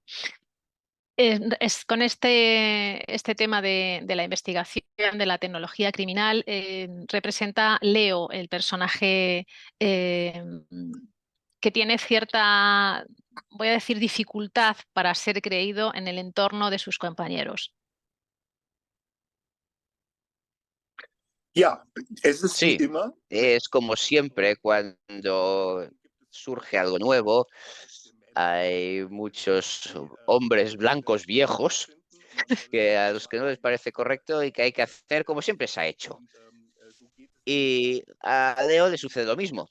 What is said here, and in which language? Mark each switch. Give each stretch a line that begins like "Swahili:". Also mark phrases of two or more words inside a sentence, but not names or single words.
Spanish: Con este tema de la investigación de la tecnología criminal, representa Leo, el personaje eh, que tiene cierta, voy a decir, dificultad para ser creído en el entorno de sus compañeros.
German: ja, es ist wie
Spanish: Sí,
German: immer.
Spanish: es como siempre cuando surge algo nuevo, hay muchos hombres blancos viejos que a los que no les parece correcto y que hay que hacer como siempre se ha hecho. Y a Leo le sucede lo mismo.